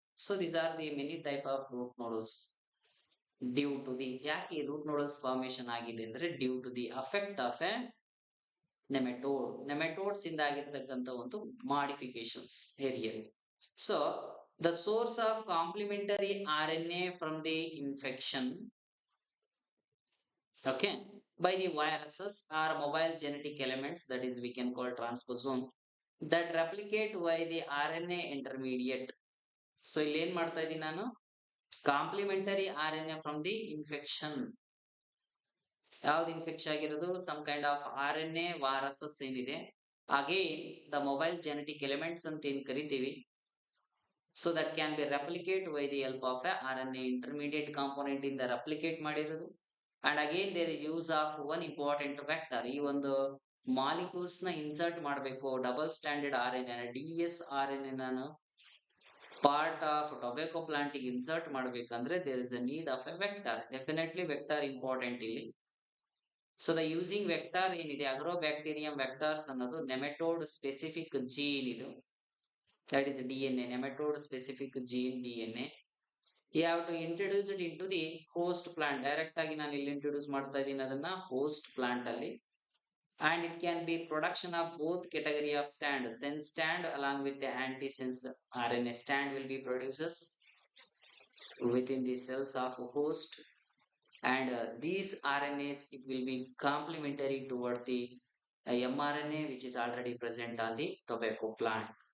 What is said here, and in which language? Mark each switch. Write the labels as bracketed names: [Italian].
[English] so these are the many type of root nodules due to the [Kannada] ಯಾಕೆ root nodules formation ಆಗಿದೆ ಅಂದ್ರೆ [English] Due to the effect of a nematodes ಇಂದ ಆಗಿರ್ತಕ್ಕಂಥ ಒಂದು modifications area. So the source of complementary RNA from the infection, okay, by the viruses are mobile genetic elements, that is we can call transposome, that replicate by the RNA intermediate. So [Kannada] ಇಲ್ಲಿ ಏನ್ ಮಾಡ್ತಾ ಇದೀನಿ ನಾನು [English] Complementary R N A from the infection. [Kannada] ಯಾವ್ದು infection ಆಗಿರೋದು some kind of R N A ವಾರಸಸ್ ಏನಿದೆ again the mobile genetic elements ಅಂತ ಏನ್ ಕರಿತೀವಿ. [English] So that can be replicate by the help of a RNA intermediate component in the replicate ಮಾಡಿರೋದು. And again there is use of one important vector. [Kannada] ಈ ಒಂದು molecules ನ insert ಮಾಡಬೇಕು double standard R N A D S R N A ನಾನು part of tobacco plant insert ಮಾಡ್ಬೇಕಂದ್ರೆ [English] There is a need of a vector. [Kannada] Definitely vector important ಇಲ್ಲಿ. So the using vector ಏನಿದೆ agro bacterium vectors ಅನ್ನೋದು nematode specific gene ಇದು, [English] that is DNA, nematode specific gene DNA. You have to introduce it into the host plant. [Kannada] Direct ಆಗಿ ನಾನು ಇಲ್ಲಿ introduce ಮಾಡ್ತಾ ಇದ್ದೀನಿ ಅದನ್ನ ಹೋಸ್ಟ್ ಪ್ಲಾಂಟ್ ಅಲ್ಲಿ. [English] And it can be production of both category of stand, sense stand along with the antisense RNA stand will be produces within the cells of host. And these RNAs it will be complementary toward the mRNA which is already present on the tobacco plant.